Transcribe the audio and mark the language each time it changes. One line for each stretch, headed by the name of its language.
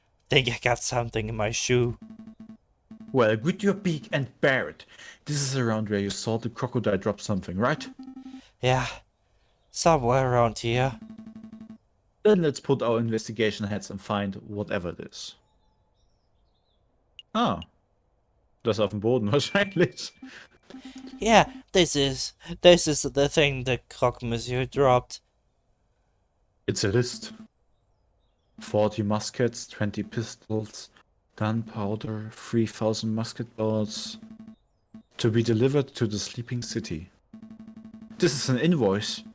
English: Think I got something in my shoe. Well, grit your beak and bear it. This is around where you saw the crocodile drop something, right? Yeah, somewhere around here. Then let's put our investigation hats and find whatever it is.
German: Ah, das auf dem Boden wahrscheinlich.
English: Yeah, this is the thing the Croque Monsieur dropped. It's a list. 40 muskets, 20 pistols, gunpowder, 3,000 musket balls. To be delivered to the sleeping city. This is an invoice.